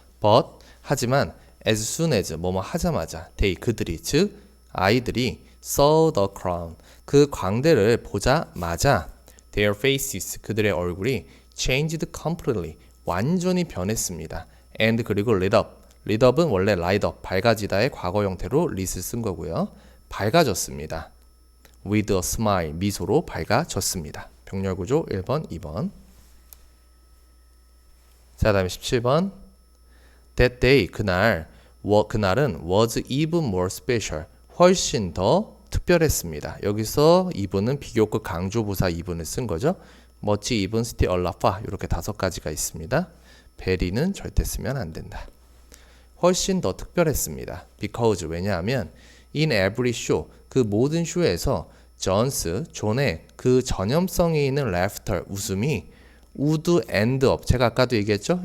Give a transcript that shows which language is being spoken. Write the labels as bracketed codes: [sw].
[ko] but, 하지만 [en] as soon as, [ko] 뭐뭐 하자마자 they, 그들이, 즉 아이들이 [en] saw the crown, [ko] 그 광대를 보자마자 [en] their faces, [ko] 그들의 얼굴이 [en] changed completely, [ko] 완전히 변했습니다. and 그리고 lit up, lit up은 원래 light up, 밝아지다의 과거 형태로 lit을 쓴 거고요. 밝아졌습니다. [en] with a smile, [ko] 미소로 밝아졌습니다. 병렬구조 1번, 2번. 자, 다음에 17번. [en] That day, [ko] 그날은 [en] was even more special, [ko] 훨씬 더 특별했습니다. 여기서 even은 비교급 강조부사 even을 쓴 거죠. [en] much, even, still, a lot, far, [ko] 이렇게 5가지가 있습니다. very는 절대 쓰면 안 된다. 훨씬 더 특별했습니다. because, 왜냐하면 [en] in every show, [ko] 그 모든 쇼에서 존의 그 전염성이 있는 laughter, 웃음이 [en] would end up, [ko] 제가 아까도 얘기했죠?